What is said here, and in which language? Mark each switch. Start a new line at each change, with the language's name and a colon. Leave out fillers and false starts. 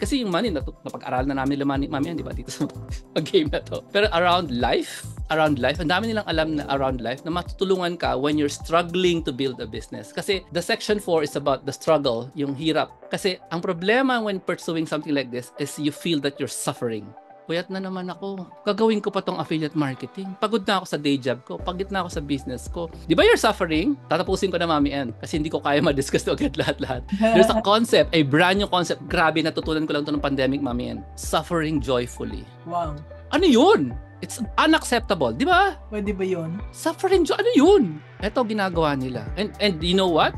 Filipino: Kasi yung money, napag-aral na namin Mami yan, di ba? Dito sa game na to. Pero around life, ang dami nilang alam na around life na matutulungan ka
English: when you're struggling to build a business. Kasi the section 4 is about the struggle,
Filipino: yung hirap.
English: Kasi ang problema when pursuing something like this is you feel that you're suffering.
Filipino: Puyat na naman ako. Gagawin ko pa tong affiliate marketing. Pagod na ako sa day job ko. Pagod na ako sa business ko. Di ba
English: you're suffering?
Filipino: Tatapusin ko na Mami N. Kasi hindi ko kaya ma-discuss to agad lahat-lahat.
English: There's a concept, a brand new concept.
Filipino: Grabe, natutunan ko lang to ng pandemic, Mami N.
English: Suffering joyfully. Wow.
Filipino: Ano yun?
English: It's unacceptable,
Filipino: di ba? Pwede ba yun? Suffering joy, ano yun? Ito ginagawa nila.
English: And you know what?